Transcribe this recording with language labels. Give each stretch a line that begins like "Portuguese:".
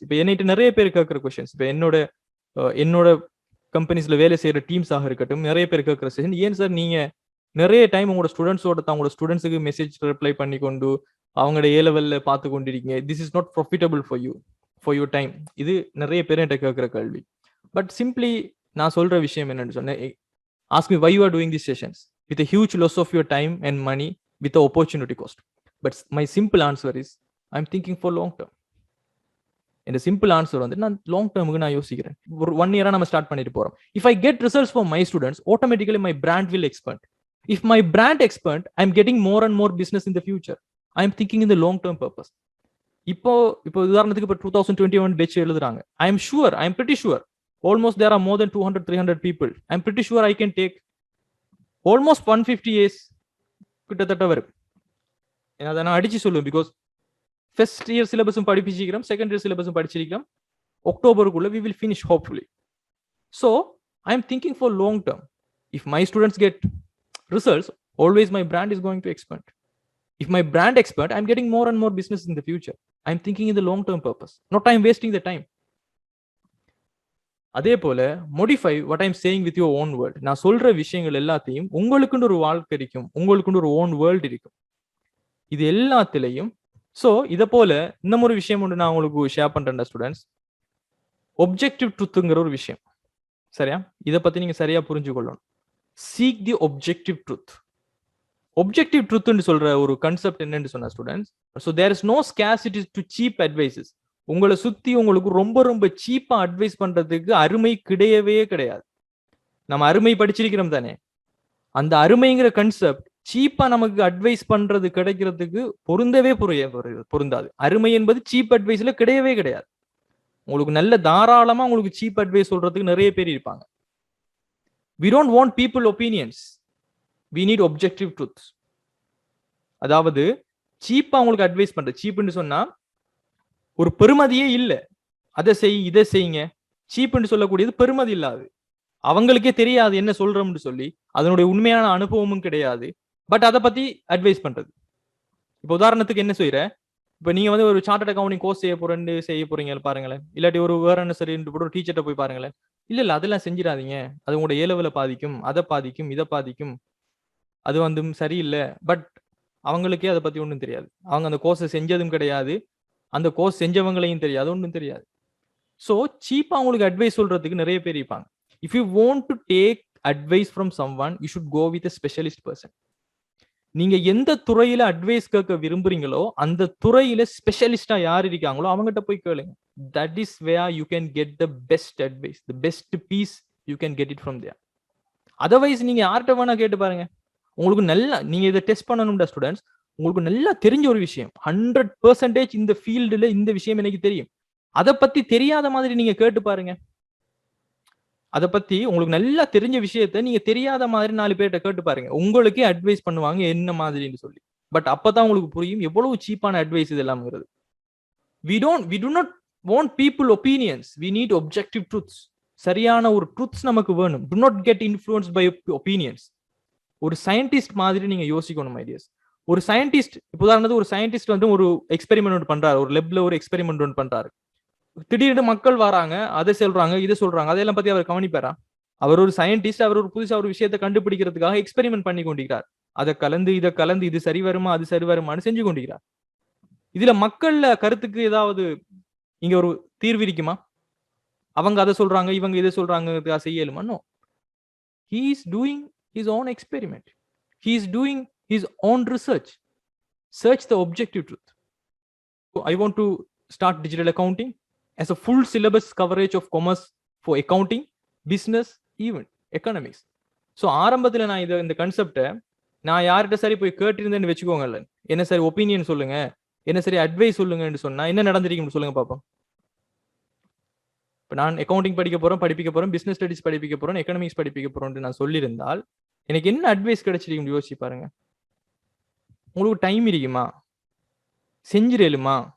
Tamil: இப்போ என்னைட்டு நிறைய பேர் கேட்கிற கொஸ்டின்ஸ், இப்போ என்னோட கம்பெனிஸ்ல வேலை செய்யற டீம்ஸாக இருக்கட்டும், நிறைய பேர் கேட்கிற செஷன், ஏன் சார் நீங்க நிறைய டைம் உங்களோட ஸ்டூடெண்ட்ஸுக்கு மெசேஜ் ரிப்ளை பண்ணி கொண்டு அவங்களோட A லெவல்ல பார்த்து கொண்டிருக்கீங்க,
English: This is not profitable for your time.
Tamil: இது நிறைய பேர் என்கிட்ட கேட்கிற கேள்வி.
English: but simply
Tamil: நான் சொல்ற விஷயம் என்னன்னு சொன்னேன்,
English: Ask me why you are doing this sessions with a huge loss of your time and money with the opportunity cost. But my simple answer is I'm thinking for long term.
Tamil: இந்த simple answer வந்து நான் long டேர்முக்கு நான் யோசிக்கிறேன். ஒரு 1 இயரா நம்ம start பண்ணிட்டு போறோம்.
English: If I get results for my students, automatically my brand will expand. If my brand expand, I'm getting more and more business in the future. I'm thinking in the long term purpose.
Tamil: இப்போ உதாரணத்துக்கு இப்போ 2021 batch எழுதுறாங்க.
English: I am sure, I am pretty sure almost there are more than 200-300 people. I am pretty sure I can take almost 150 years
Tamil: கிட்டத்தட்ட வரும். அதை நான் அடிச்சு சொல்லுவேன். Because first year சிலபஸும் படிப்பிச்சிருக்கிறோம், second year சிலபஸும் படிச்சிருக்கிறோம். அக்டோபருக்குள்ள
English: we will finish hopefully. So I am thinking for long term. If my students get results, always my brand is going to expand. If my brand expand, I'm getting more and more business in the future. I'm thinking in the long term purpose, not I'm wasting the time.
Tamil: அதே போல
English: modify what I'm saying with your own world.
Tamil: நான் சொல்ற விஷயங்கள் எல்லாத்தையும் உங்களுக்குன்னு ஒரு வாழ்க்கை இருக்கும், உங்களுக்குன்னு ஒரு
English: own world
Tamil: இருக்கும். இது எல்லாத்திலையும் ஸோ இதை போல இன்னும் ஒரு விஷயம் ஒன்று நான் உங்களுக்கு ஷேர் பண்றேன் ஸ்டூடெண்ட்ஸ். ஒப்ஜெக்டிவ் ட்ரூத்துங்கிற ஒரு விஷயம், சரியா? இதை பத்தி நீங்க சரியா புரிஞ்சு கொள்ளணும்.
English: Seek the objective truth.
Tamil: ஒப்ஜெக்டிவ் ட்ரூத்னு சொல்ற ஒரு கான்செப்ட் என்னன்னு சொன்னா students,
English: So there is no scarcity to cheap advices.
Tamil: உங்களை சுத்தி உங்களுக்கு ரொம்ப ரொம்ப சீப்பா அட்வைஸ் பண்றதுக்கு அருமை கிடையவே கிடையாது. நம்ம அருமை படிச்சிருக்கிறோம் தானே, அந்த அருமைங்கிற கான்செப்ட் சீப்பா நமக்கு அட்வைஸ் பண்றது கிடைக்கிறதுக்கு பொருந்தவே பொருந்தாது. அருமை என்பது சீப் அட்வைஸ்ல கிடையவே கிடையாது. உங்களுக்கு நல்ல தாராளமா உங்களுக்கு சீப் அட்வைஸ் சொல்றதுக்கு நிறைய பேர் இருப்பாங்க.
English: we don't want people opinions, we need objective truths.
Tamil: அதாவது சீப்பா உங்களுக்கு அட்வைஸ் பண்ற, சீப்னு சொன்னா ஒரு பெருமதியே இல்ல, அதை செய் இதை செய்யுங்க, சீப்னு சொல்லக்கூடியது பெருமதி இல்லாது, அவங்களுக்கே தெரியாது என்ன சொல்றோம்னு சொல்லி, அதனுடைய உண்மையான அனுபவமும் கிடையாது, பட் அதை பத்தி அட்வைஸ் பண்றது. இப்போ உதாரணத்துக்கு என்ன செய்யற, இப்போ நீங்க வந்து ஒரு சார்ட்டர்ட் அக்கௌண்டிங் கோர்ஸ் செய்ய போறீங்க பாருங்களேன், இல்லாட்டி ஒரு வேற என்ன சரி ஒரு டீச்சர்ட்ட போய் பாருங்களேன். இல்ல அதெல்லாம் செஞ்சிடாதீங்க, அது உங்களோட ஏலவில் பாதிக்கும், அதை பாதிக்கும், இதை பாதிக்கும், அது வந்து சரியில்லை. பட் அவங்களுக்கே அதை பத்தி ஒன்றும் தெரியாது, அவங்க அந்த கோர்ஸை செஞ்சதும் கிடையாது, அந்த கோர்ஸ் செஞ்சவங்களையும் தெரியாது, ஒன்றும் தெரியாது.
English: so
Tamil: சீப்பா உங்களுக்கு அட்வைஸ் சொல்றதுக்கு நிறைய பேர் இருப்பாங்க.
English: If you want to take advice from someone, you should go with a specialist person.
Tamil: நீங்க எந்த துறையில அட்வைஸ் கேட்க விரும்புறீங்களோ அந்த துறையில ஸ்பெஷலிஸ்டா யார் இருக்காங்களோ அவங்ககிட்ட போய் கேளுங்க.
English: That is where you can get the best advice, the best piece you can get it from there.
Tamil: Otherwise நீங்க யார்கிட்ட வேணா கேட்டு பாருங்க, உங்களுக்கு நல்லா நீங்க இதை டெஸ்ட் பண்ணணும்டா ஸ்டூடெண்ட்ஸ், உங்களுக்கு நல்லா தெரிஞ்ச ஒரு விஷயம் 100% இந்த ஃபீல்டுல இந்த விஷயம் எனக்கு தெரியும், அதை பத்தி தெரியாத மாதிரி நீங்க கேட்டு பாருங்க. அதை பத்தி உங்களுக்கு நல்லா தெரிஞ்ச விஷயத்த நீங்க தெரியாத மாதிரி 4 பேர்கிட்ட கேட்டு பாருங்க, உங்களுக்கே அட்வைஸ் பண்ணுவாங்க என்ன மாதிரின்னு சொல்லி. பட் அப்பதான் உங்களுக்கு புரியும் எவ்வளவு சீப்பான advice இதெல்லாம்ங்கிறது.
English: we do not want people opinions, we need objective truths.
Tamil: சரியான ஒரு ட்ரூத்ஸ் நமக்கு வேணும்.
English: do not get influenced by opinions.
Tamil: ஒரு சயின்டிஸ்ட் மாதிரி நீங்க யோசிக்கணும் ஐடியாஸ். ஒரு சயின்டிஸ்ட், இப்போ உதாரணத்துக்கு ஒரு சயின்டிஸ்ட் வந்து ஒரு எக்ஸ்பெரிமெண்ட் ஒன்று பண்றாரு, ஒரு லெப்ல ஒரு எக்ஸ்பெரிமெண்ட் ஒன்று பண்றாரு. திடீர்னு மக்கள் வராங்க, அதை சொல்றாங்க, இதை சொல்றாங்க, அதெல்லாம் பத்தி அவர் கவனிப்பாரா? அவர் ஒரு சயின்டிஸ்ட், அவர் ஒரு புதுசா ஒரு விஷயத்தை கண்டுபிடிக்கிறதுக்காக எக்ஸ்பெரிமெண்ட் பண்ணி கொண்டிருக்கிறார். அதை கலந்து இதை கலந்து இது சரி வருமா அது சரி வருமானு செஞ்சு கொண்டிருக்கிறார். இதுல மக்கள்ல கருத்துக்கு ஏதாவது இங்க ஒரு தீர்வு இருக்குமா? அவங்க அதை சொல்றாங்க, இவங்க இதை சொல்றாங்க, செய்யலுமா?
English: No. He is doing his own experiment. He is doing his own research. Search the objective truth. So I want to start digital accounting as a full syllabus coverage of commerce for accounting, business, even economics.
Tamil: So ஆரம்பத்துல நான் இந்த கான்செப்டை நான் யார்கிட்ட சரி போய் கேட்டிருந்தேன்னு வச்சுக்கோங்கல்ல, என்ன சரி ஒப்பீனியன் சொல்லுங்க, என்ன சரி அட்வைஸ் சொல்லுங்கன்னு சொன்னா என்ன நடந்திருக்குன்னு சொல்லுங்க பாப்போம். இப்போ நான் அக்கௌண்டிங் படிப்பிக்க போறேன், பிசினஸ் ஸ்டடிஸ் படிப்பிக்க போறேன், எக்கனாமிக்ஸ் படிப்பிக்க போறேன் நான் சொல்லியிருந்தால் எனக்கு என்ன அட்வைஸ் கிடைச்சிருக்கும் யோசிச்சு பாருங்க. உங்களுக்கு டைம் இருக்குமா? செஞ்சிடலுமா?